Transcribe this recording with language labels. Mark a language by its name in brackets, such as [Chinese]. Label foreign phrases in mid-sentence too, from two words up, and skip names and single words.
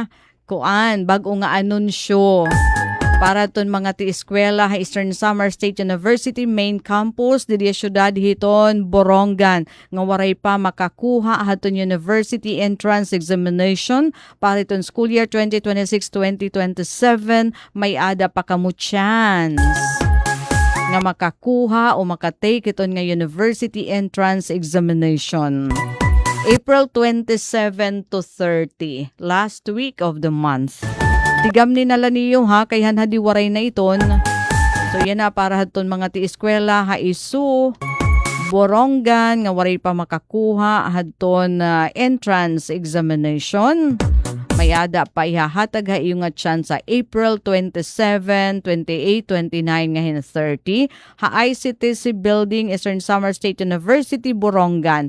[Waray] bago nga anunsyo para ton mga ti eskwela ha Eastern Samar State University main campus didi syudad hiton Borongan nga waray pa makakuha haton [English] university entrance examination [Waray] para iton [English] school year [Waray] 2026-2027 may ada pa kamo chance nga makakuha o makatake iton nga [English] university entrance examination. April 27 to 30, last week of the month. [Waray] Tigam ni nala niyo ha, kay hanhadi waray na iton. So yan na para haton mga ti eskwela ha isu, Borongan nga waray pa makakuha haton [English] entrance examination. [Waray] May ada pa ihahatag ha iyo nga chance sa April 27, 28, 29 ngayon 30 ha ICTC Building, Eastern Samar State University, Borongan.